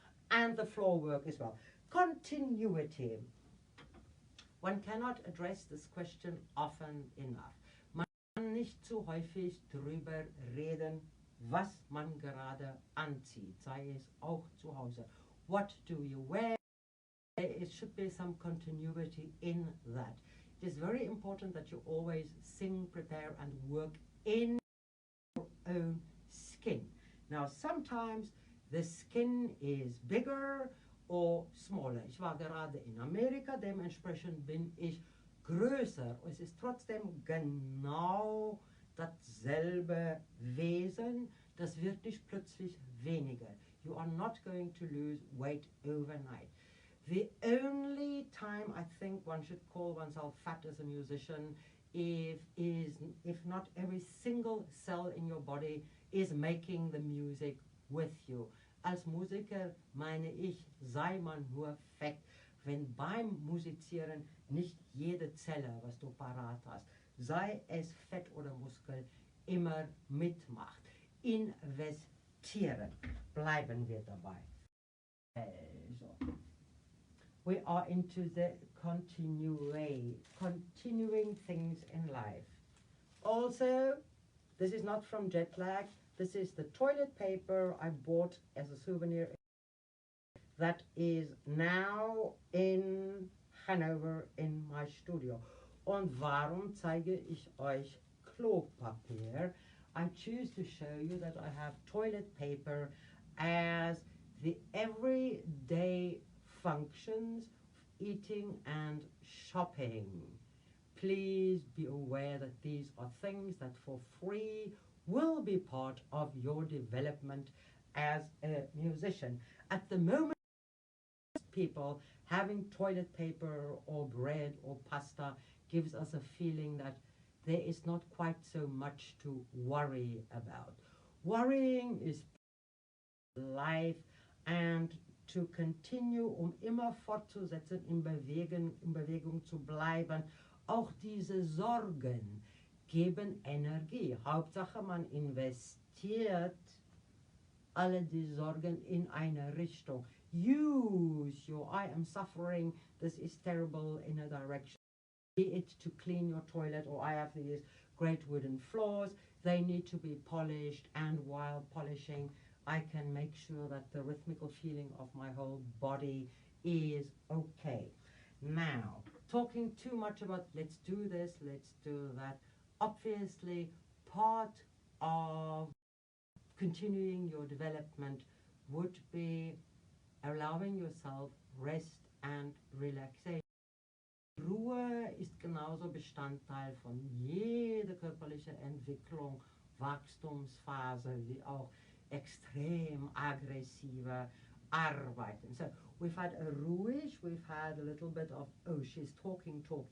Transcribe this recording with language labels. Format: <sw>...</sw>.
<en>And the floor work as well. Continuity. One cannot address this question often enough.</en> <de>Man kann nicht zu häufig drüber reden, was man gerade anzieht, sei es auch zu Hause.</de> <en>What do you wear? It should be some continuity in that. It is very important that you always sing, prepare and work in your own skin. Now sometimes the skin is bigger or smaller.</en> <de>Ich war gerade in Amerika, dementsprechend bin ich größer. Es ist trotzdem genau dasselbe Wesen. Das wird nicht plötzlich weniger.</de> <en>You are not going to lose weight overnight. The only time I think one should call oneself fat as a musician if not every single cell in your body is making the music with you.</en> <de>Als Musiker meine ich, sei man nur fett, wenn beim Musizieren nicht jede Zelle, was du parat hast, sei es Fett oder Muskel, immer mitmacht. Investieren. Bleiben wir dabei. Also.</de> <en>We are into the continuing things in life. Also, this is not from jet lag. This is the toilet paper I bought as a souvenir that is now in Hanover in my studio.</en> <de>Und warum zeige ich euch Klopapier?</de> <en>I choose to show you that I have toilet paper as the everyday functions, eating and shopping. Please be aware that these are things that for free will be part of your development as a musician. At the moment, people having toilet paper or bread or pasta gives us a feeling that there is not quite so much to worry about. Worrying is life, and to continue,</en> <de>immer fortzusetzen, in Bewegung zu bleiben. Auch diese Sorgen geben Energie. Hauptsache man investiert alle die Sorgen in eine Richtung.</de> <en>Use your I am suffering, this is terrible in a direction. Be it to clean your toilet, or I have these great wooden floors, they need to be polished, and while polishing I can make sure that the rhythmical feeling of my whole body is okay. Now, talking too much about let's do this, let's do that, obviously part of continuing your development would be allowing yourself rest and relaxation.</en> <de>Ruhe ist genauso Bestandteil von jeder körperlichen Entwicklung, Wachstumsphase, wie auch extrem aggressive Arbeiten.</de> <en>So we've had a ruhig, we've had a little bit of, oh, she's talking.</en>